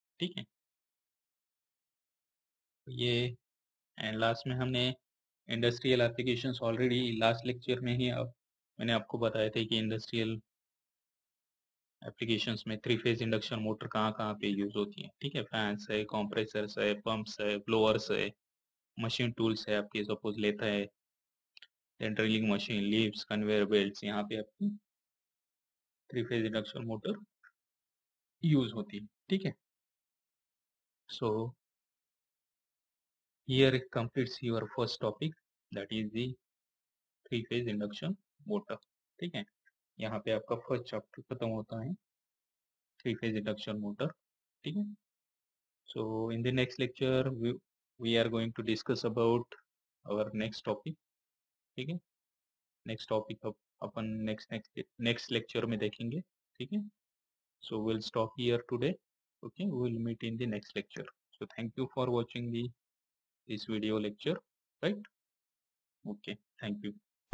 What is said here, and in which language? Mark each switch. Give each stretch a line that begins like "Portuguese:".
Hindi: ठीक है, ये एंड लास्ट में हमने industrial applications already last lecture में ही मैंने आपको बताया था कि इंडस्ट्रियल एप्लीकेशंस में 3 फेज इंडक्शन मोटर कहाँ कहाँ पे यूज होती है. ठीक है, फैंस है, कॉम्प्रेसर्स है, पंप्स है, ब्लोअर्स है, मशीन टूल्स है आपके, सपोज लेता है, drilling machine, leaves, conveyor belts, यहाँ पे आपकी 3 फेज इंडक्शन मोटर यूज होती है. ठीक है,
English: So here it completes your first topic, that is the 3 phase induction motor.
Hindi: ठीक है, यहाँ पे आपका फर्स्ट चैप्टर खत्म होता है 3 फेज इंडक्शन मोटर. ठीक है,
English: So in the next lecture we are going to discuss about our next topic.
Hindi: ठीक है, नेक्स्ट टॉपिक अपन नेक्स्ट लेक्चर में देखेंगे. ठीक है,
English: so we'll stop here today. Okay, we will meet in the next lecture. So thank you for watching this video lecture, right? Okay, thank you.